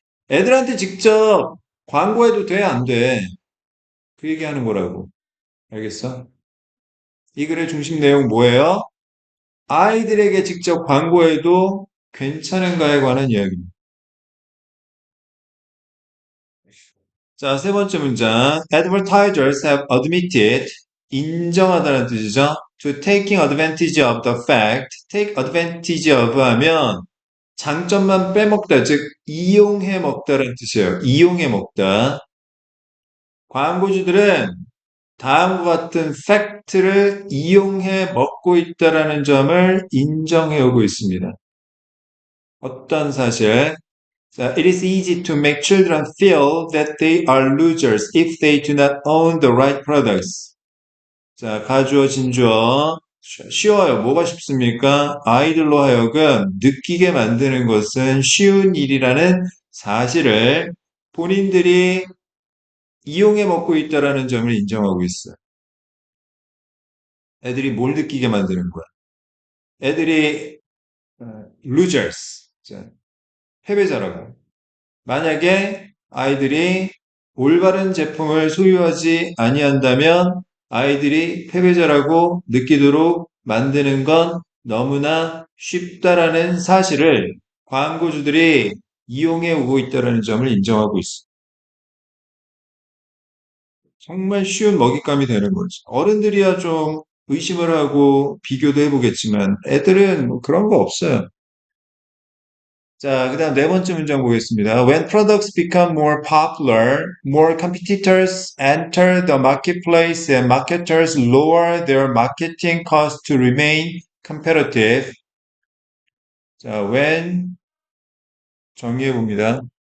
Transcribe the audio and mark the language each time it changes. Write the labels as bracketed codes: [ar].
[ko] 애들한테 직접 광고해도 돼, 안 돼? 그 얘기하는 거라고. 알겠어? 이 글의 중심 내용 뭐예요? 아이들에게 직접 광고해도 괜찮은가에 관한 이야기입니다. 자, 세 번째 문장. [en] Advertisers have admitted, [ko] 인정하다는 뜻이죠. [en] To taking advantage of the fact, take advantage of [ko] 하면 장점만 빼먹다, 즉 이용해 먹다라는 뜻이에요. 이용해 먹다. 광고주들은 다음과 같은 팩트를 이용해 먹고 있다라는 점을 인정해 오고 있습니다. 어떤 사실? [en] 자, it is easy to make children feel that they are losers if they do not own the right products. [ko] 자, 가주어, 진주어. 쉬워요. 뭐가 쉽습니까? 아이들로 하여금 느끼게 만드는 것은 쉬운 일이라는 사실을 본인들이 이용해 먹고 있다라는 점을 인정하고 있어요. 애들이 뭘 느끼게 만드는 거야? 애들이 losers, 자, 패배자라고. 만약에 아이들이 올바른 제품을 소유하지 아니한다면 아이들이 패배자라고 느끼도록 만드는 건 너무나 쉽다라는 사실을 광고주들이 이용해 오고 있다는 점을 인정하고 있어. 정말 쉬운 먹잇감이 되는 거지. 어른들이야 좀 의심을 하고 비교도 해보겠지만 애들은 뭐 그런 거 없어요. 자, 그 다음 네 번째 문장 보겠습니다. [en] When products become more popular, more competitors enter the marketplace and marketers lower their marketing costs to remain competitive. [ko] 자, when 정리해 봅니다.